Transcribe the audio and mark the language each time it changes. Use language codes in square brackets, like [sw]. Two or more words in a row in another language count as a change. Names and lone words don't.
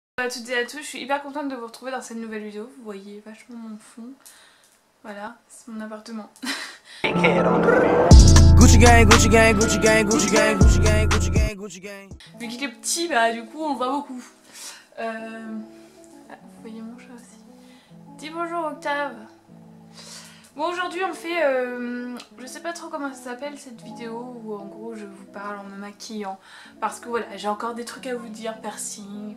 [fr] Bonjour à toutes et à tous, je suis hyper contente de vous retrouver dans cette nouvelle vidéo. Vous voyez vachement mon fond. Voilà, c'est mon appartement. [en] Gucci gang, Gucci gang, Gucci gang, Gucci gang, Gucci gang, Gucci gang, Gucci gang. [fr] Vu qu'il est petit, bah du coup on le voit beaucoup. Ah, vous voyez mon chat aussi. Dis bonjour Octave. Bon, aujourd'hui on fait, je sais pas trop comment ça s'appelle cette vidéo où en gros je vous parle en me maquillant. Parce que voilà, j'ai encore des trucs à vous dire, piercing.